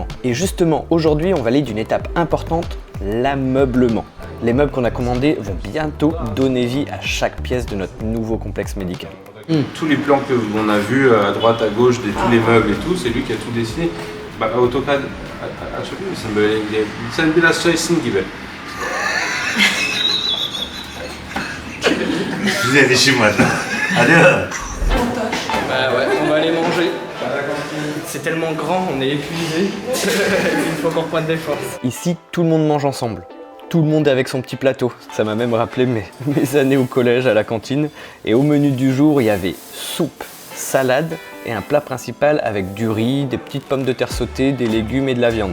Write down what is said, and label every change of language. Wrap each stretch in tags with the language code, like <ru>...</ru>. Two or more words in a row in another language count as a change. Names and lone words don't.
<fr>Et justement, aujourd'hui, on valide une étape importante, l'ameublement. Les meubles qu'on a commandés vont bientôt donner vie à chaque pièce de notre nouveau complexe médical. Tous les plans que l'on a vus à droite, à gauche, de tous les meubles et tout, c'est lui qui a tout dessiné. AutoCAD,</fr> <tr>sen biraz çay içsin gibi. Güzel işim var. Hadi bakalım.</tr> <fr>Ouais, on va aller manger. C'est tellement grand, on est épuisé. Il faut qu'on reprenne des forces. Ici, tout le monde mange ensemble. Tout le monde est avec son petit plateau. Ça m'a même rappelé mes années au collège à la cantine. Et au menu du jour, il y avait soupe, salade et un plat principal avec du riz, des petites pommes de terre sautées, des légumes et de la viande.</fr>